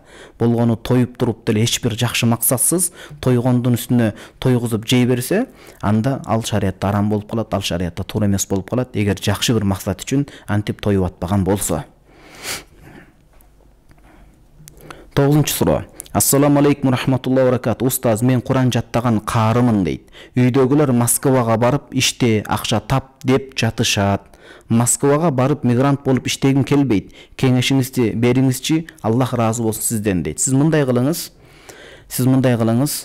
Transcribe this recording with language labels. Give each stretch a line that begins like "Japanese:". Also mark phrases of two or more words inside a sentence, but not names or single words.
Kyrgyz: Болгону тоюп туруп деле эч бир жакшы максатсыз тойгондун үстүнө тойгузуп жей берсе, анда ал шариатта арам болуп калат, ал шариатта туура эмес болуп калат. Эгер жакшы бир максат үчүн антип тоюп атпаган болсо. 9-суроо.
Arabic: السلام عليكم رحمة الله وبركاته.
Kyrgyz: Устаз, мен Куран жаттаган каарымын дейт. Үйдөгүлөр Москвага барып иште акча тап деп жатышат. Москвага барып мигрант болуп иштегим келбейт. Кеңешиңизди бериңизчи. Аллах ыраазы болсун сизден дейт. Сиз мындай кылыңыз.